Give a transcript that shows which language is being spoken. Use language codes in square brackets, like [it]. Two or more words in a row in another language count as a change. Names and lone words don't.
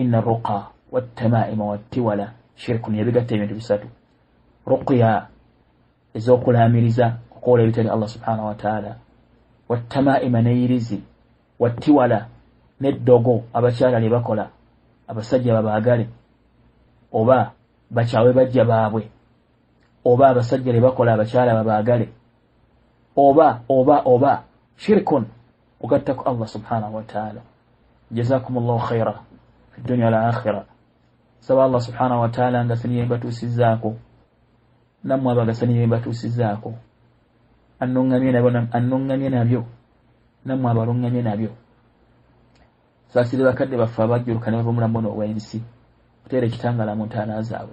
[ar] إن الرقى والتمائم والتولة شرك, [lg] yabigatta ebintu bisatu: ruqya ez'okulaamiriza okukola ebitali Allah [ar] سبحانه وتعالى, [lg] wattamaa'ima neyirizi, wattiwala n'eddogo abakyala lye bakola abasajja babaagale oba bakyawe bajja baabwe, oba abasajja lye bakola abakyala babaagale, oba shirkun ugattako Allah [ar] سبحانه وتعالى. جزاكم الله خيرا في الدنيا والآخرة. [lg] Saba Allah [ar] سبحانه وتعالى [lg] nga seniye batusizaako namwe abagasaniye batusizaako annongamye nabyo namwe abalongamye nabyo. Saasire bakadde baffe abajjuluka ne bava omulamu n'obwensi kuteera ekitangala mu ntaana zaabwe.